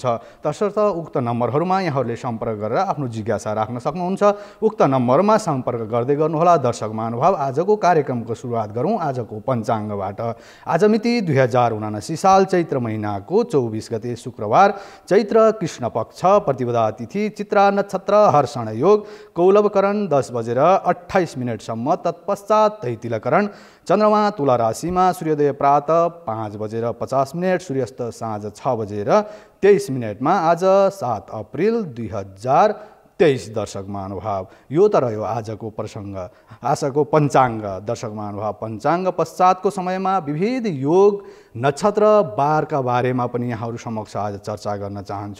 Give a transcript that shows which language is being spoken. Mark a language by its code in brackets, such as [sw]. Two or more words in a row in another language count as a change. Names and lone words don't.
[ne] तसर्थ उक्त नम्बरहरूमा यहाँहरूले सम्पर्क गरेर आफ्नो जिज्ञासा राख्न सक्नुहुन्छ। उक्त नम्बरमा सम्पर्क गर्दै गर्नुहोला। दर्शक महानुभाव, आजको कार्यक्रमको सुरुवात गरौँ आजको पञ्चाङ्गबाट। आज मिति 2079 साल चैत्र महिनाको 24 गते शुक्रबार, चैत्र कृष्ण पक्ष, प्रतिपदा तिथि, चित्रा नक्षत्र, हर्षण योग, कौलवकरण 10:28 तत्पश्चात तैतिलकरण, चन्द्रमा तुला राशिमा, सूर्योदय प्रातः 5:50, सूर्यास्त साँझ 6:23 आज 7 अप्रिल 2023। दर्शक महानुभाव, यो त रह्यो आजको प्रसङ्ग, आजको पञ्चाङ्ग। दर्शक महानुभाव, पञ्चाङ्ग पश्चातको समयमा विविध योग, नक्षत्र, बारका बारेमा पनि यहाँहरू समक्ष आज चर्चा गर्न चाहन्छु।